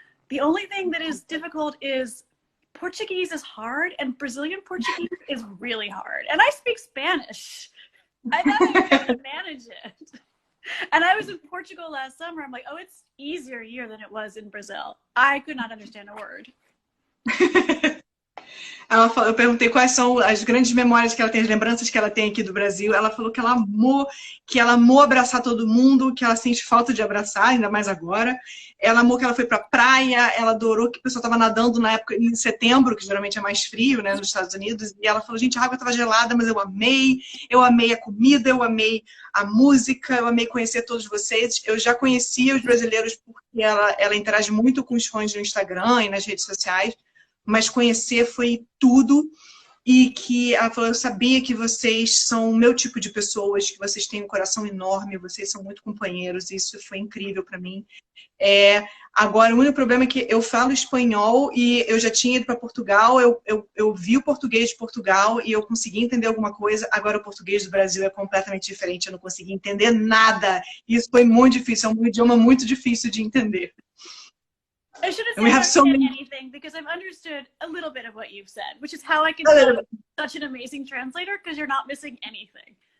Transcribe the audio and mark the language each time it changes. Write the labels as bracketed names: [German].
[English] The only thing that is difficult is Portuguese is hard and Brazilian Portuguese is really hard. And I speak Spanish. I thought I could manage it. And I was in Portugal last summer. I'm like, oh, it's easier here than it was in Brazil. I could not understand a word. [Portuguese] Ela falou, eu perguntei quais são as grandes memórias que ela tem, as lembranças que ela tem aqui do Brasil. Ela falou que ela amou abraçar todo mundo, que ela sente falta de abraçar, ainda mais agora. Ela amou que ela foi pra praia, ela adorou que o pessoal estava nadando na época, em setembro, que geralmente é mais frio, né, nos Estados Unidos. E ela falou, gente, a água estava gelada, mas eu amei a comida, eu amei a música, eu amei conhecer todos vocês. Eu já conhecia os brasileiros porque ela interage muito com os fãs no Instagram e nas redes sociais. Mas conhecer foi tudo, e que ela falou, eu sabia que vocês são o meu tipo de pessoas, que vocês têm um coração enorme, vocês são muito companheiros, e isso foi incrível para mim. Agora, o único problema é que eu falo espanhol e eu já tinha ido para Portugal, eu vi o português de Portugal e eu consegui entender alguma coisa, agora o português do Brasil é completamente diferente, eu não consegui entender nada, e isso foi muito difícil, é um idioma muito difícil de entender. [English] I shouldn't say anything because I've understood a little bit of what you've said, which is how I can tell you're such an amazing translator because you're not missing anything.